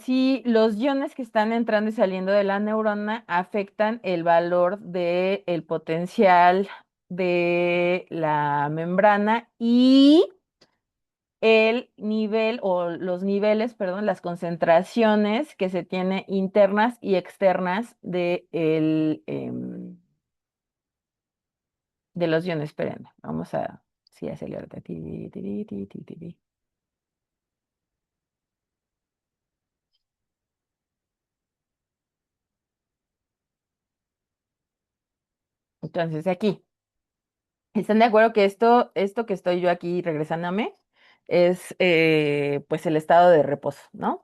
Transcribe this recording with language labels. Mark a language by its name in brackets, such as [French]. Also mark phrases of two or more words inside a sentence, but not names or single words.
[Spanish] Si los iones que están entrando y saliendo de la neurona afectan el valor del potencial de la membrana y el nivel o los niveles, perdón, las concentraciones que se tiene internas y externas de los iones. Espérenme, vamos a, sí, acelerate. Tiri, tiri, tiri, tiri, tiri. Entonces, aquí. ¿Están de acuerdo que esto que estoy yo aquí regresándome es pues el estado de reposo, ¿no?